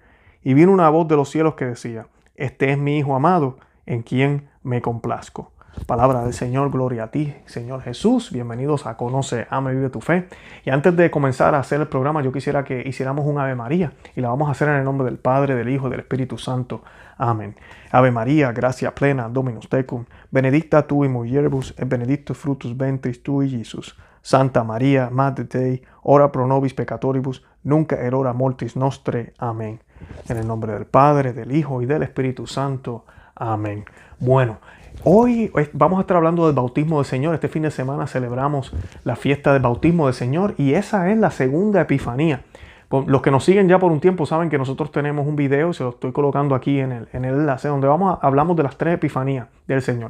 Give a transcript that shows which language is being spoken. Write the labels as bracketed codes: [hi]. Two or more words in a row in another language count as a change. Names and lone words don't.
[es] Y vino una voz de los cielos que decía: este es mi Hijo amado, en quien me complazco. Palabra del Señor, gloria a ti, Señor Jesús. Bienvenidos a Conoce, Ama y Vive tu Fe. Y antes de comenzar a hacer el programa, yo quisiera que hiciéramos un Ave María. Y la vamos a hacer en el nombre del Padre, del Hijo y del Espíritu Santo. Amén. [la] Ave María, gracia plena, Dominus tecum, benedicta tu in mulieribus, et benedictus fructus ventris tui, Iesus. Santa María, Mater Dei, ora pro nobis peccatoribus, nunc et hora mortis nostre. [es] Amén. En el nombre del Padre, del Hijo y del Espíritu Santo. Amén. Bueno, hoy vamos a estar hablando del bautismo del Señor. Este fin de semana celebramos la fiesta del bautismo del Señor y esa es la segunda epifanía. Los que nos siguen ya por un tiempo saben que nosotros tenemos un video, se lo estoy colocando aquí en el enlace, donde hablamos de las tres epifanías del Señor.